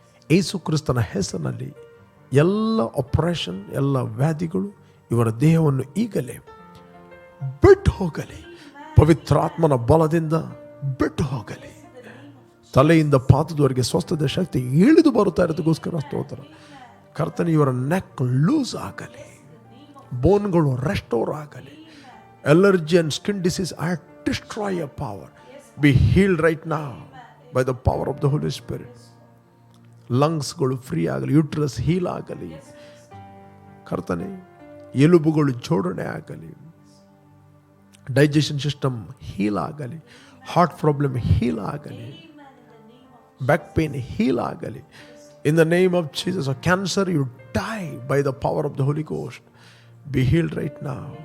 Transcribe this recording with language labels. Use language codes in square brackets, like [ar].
[kn] ಯೇಸು ಕ್ರಿಸ್ತನ ಹೆಸರಿನಲ್ಲಿ ಎಲ್ಲ ಆಪರೇಷನ್, ಎಲ್ಲ ವ್ಯಾಧಿಗಳು ಇವರ ದೇಹವನ್ನು ಈಗಲೇ ಬಿಟ್ಟು ಹೋಗಲಿ. ಪವಿತ್ರಾತ್ಮನ ಬಲದಿಂದ ಬಿಟ್ಟು ಹೋಗಲಿ. ತಲೆಯಿಂದ ಪಾದದವರೆಗೆ ಸ್ವಸ್ಥದ ಶಕ್ತಿ ಇಳಿದು ಬರುತ್ತಾ ಇರೋದಕ್ಕೋಸ್ಕರ ಸ್ತೋತ್ರ. ಕರ್ತನೆ, ಇವರ ನೆಕ್ ಲೂಸ್ ಆಗಲಿ, ಬೋನ್ಗಳು ರೆಸ್ಟೋರ್ ಆಗಲಿ. [en] Allergy and skin disease, I destroy your power. Be healed right now by the power of the Holy Spirit. [kn] ಲಂಗ್ಸ್ಗಳು free ಆಗಲಿ, ಯೂಟ್ರಸ್ ಹೀಲ್ ಆಗಲಿ. ಕರ್ತನೆ, ಎಲುಬುಗಳು ಜೋಡಣೆ ಆಗಲಿ, ಡೈಜೆಷನ್ ಸಿಸ್ಟಮ್ ಹೀಲ್ ಆಗಲಿ, ಹಾರ್ಟ್ ಪ್ರಾಬ್ಲಮ್ ಹೀಲ್ ಆಗಲಿ, back pain heal ಆಗಲಿ. [en] In the name of Jesus. Cancer, you die by the power of the Holy Ghost. Be healed right now.